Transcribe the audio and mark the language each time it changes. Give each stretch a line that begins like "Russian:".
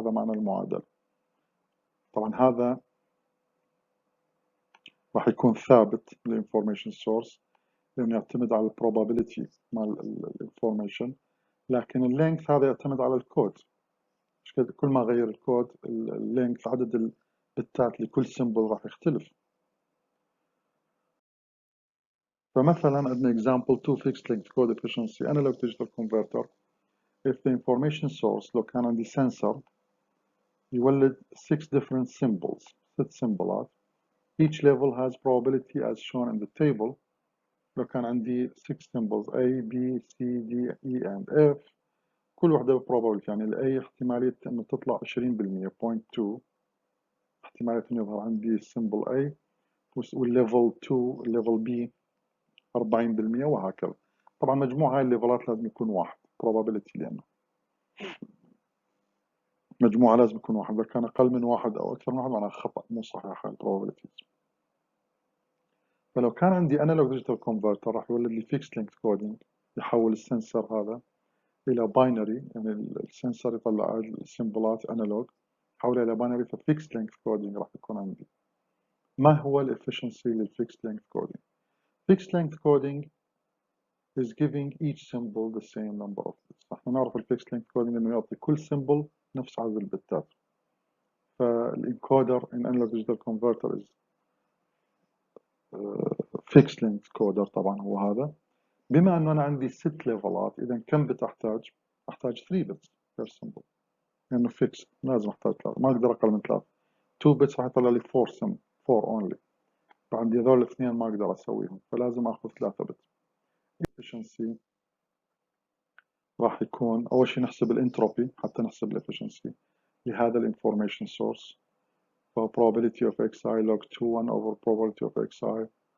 Arabic: هذا معنى المعادلة. طبعا هذا راح يكون ثابت الانفورميشن سورس لأنه يعتمد على البروبابيلتي مال الانفورميشن، لكن اللينث هذا يعتمد على الكود. كل ما غير الكود اللينث عدد البتات لكل سيمبل راح يختلف. فمثلا عندنا
English: example 2 fixed length code efficiency analog digital converter. if the information source
Arabic: لو كان عندي
English: sensor يولد 6 different symbols، 6 سيمبلات، each level has probability as shown in the table.
Arabic: لو كان عندي 6 symbols A B C D E and F، كل واحدة probability، يعني ال A احتمالية انه تطلع 20%، 0.2 احتمالية انه يظهر عندي symbol A، والليفل 2 الليفل B 40%، وهكذا. طبعا مجموع هاي الليفلات لازم يكون واحد probability، لأنه مجموعة لازم يكون واحد، إذا كان أقل من واحد أو أكثر من واحد معناها خطأ، مو صحيح هاي probabilities. فلو كان عندي analog digital converter راح يولد لي fixed length coding، يحول السنسر هذا إلى باينري، يعني السنسر يطلع السيمبلات analog، يحولها إلى باينري، فfixed length coding راح يكون عندي. ما هو الافشنسي
English: للfixed length coding؟ fixed length coding is giving each symbol the same number of bits.
Arabic: نحن نعرف الfixed length coding إنه يعطي كل symbol نفس عدد البتات.
English: فالencoder in analog digital converter is fixed length coder،
Arabic: طبعا هو هذا. بما انه انا عندي 6 ليفلات، اذا كم بت احتاج؟ احتاج 3 بت per symbol، لانه fixed لازم احتاج 3، ما اقدر اقل من 3. 2 بتس راح يطلع لي 4 only، فعندي هذول الاثنين ما اقدر اسويهم، فلازم اخذ 3 بت. efficiency راح يكون اول شيء نحسب الانتروبي حتى نحسب الافشنسي لهذا الانفورميشن سورس، فهو
English: probability of xi log 2 1 over probability of xi.